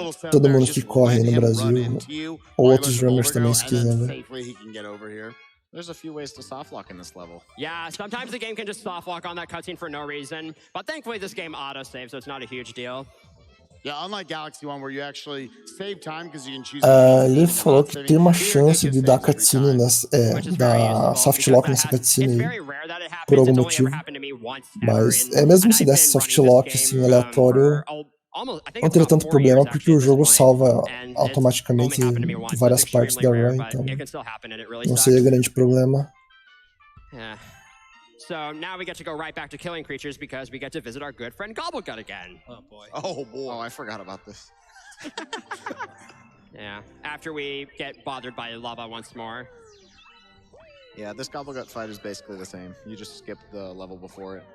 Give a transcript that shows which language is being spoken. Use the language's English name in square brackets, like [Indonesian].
[Portuguese] Todo mundo que corre aí no Brasil, ou outros runners também, se quiser ver. [English] There's a few ways to softlock in this level. Yeah, sometimes the game can just soft lock on that cutscene for no reason, but thankfully this game auto-saves, so it's not a huge deal. Yeah, unlike Galaxy One, where you actually save time because you can choose. [Portuguese] Ele falou que tem uma chance de dar cutscene nessa, dar softlock nessa cutscene aí, por algum motivo. Mas mesmo se desse softlock assim aleatório, não teria tanto problema porque o jogo salva automaticamente várias partes da run, então não seria grande problema. [English] Yeah. So now we get to go right back to killing creatures because we get to visit our good friend Gobblegut again. Oh boy. Oh boy. Oh, I forgot about this. Yeah, after we get bothered by lava once more. Yeah, this Gobblegut fight is basically the same. You just skip the level before it.